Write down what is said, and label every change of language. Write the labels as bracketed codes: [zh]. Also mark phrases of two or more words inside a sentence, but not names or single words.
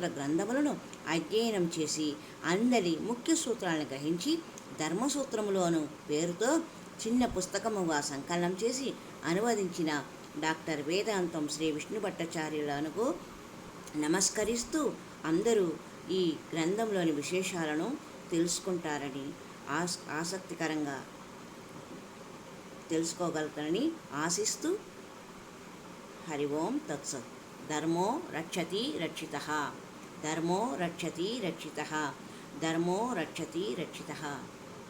[te] గ్రంథములను అధ్యయనం చేసి అందరి ముఖ్య సూత్రాలను గ్రహించి ధర్మసూత్రములోను పేరుతో చిన్న పుస్తకముగా సంకలనం చేసి అనువదించిన డాక్టర్ వేదాంతం శ్రీ విష్ణు భట్టాచార్యులకు నమస్కరిస్తూ అందరూ ఈ గ్రంథంలోని విశేషాలను తెలుసుకుంటారని ఆసక్తికరంగా తెలుసుకోగలుగుతారని ఆశిస్తూ [sa] హరి ఓం తత్సత్. ధర్మో రక్షతి రక్షితః. ధర్మో రక్షతి రక్షితః. ధర్మో రక్షతి రక్షితః.